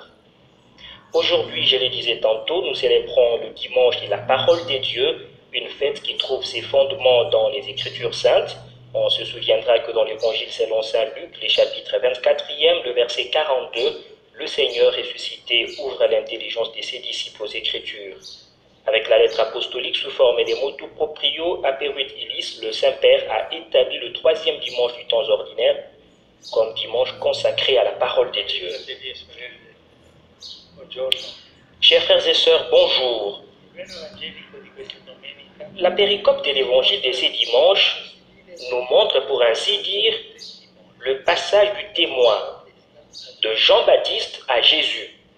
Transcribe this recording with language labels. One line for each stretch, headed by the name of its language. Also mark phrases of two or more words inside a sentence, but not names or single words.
French: Aujourd'hui, je le disais tantôt, nous célébrons le dimanche de la parole des dieux, une fête qui trouve ses fondements dans les Écritures saintes. On se souviendra que dans l'Évangile selon saint Luc, les chapitres 24e, le verset 42, le Seigneur ressuscité ouvre l'intelligence de ses disciples aux Écritures. Avec la lettre apostolique sous forme des
Latin: motu proprio aperuit illis,
French: le Saint-Père a établi le troisième dimanche du temps ordinaire comme dimanche consacré à la parole de Dieu. Chers frères et sœurs, bonjour. La péricope de l'évangile de ces dimanches nous montre, pour ainsi dire, le passage du témoin de Jean-Baptiste à Jésus.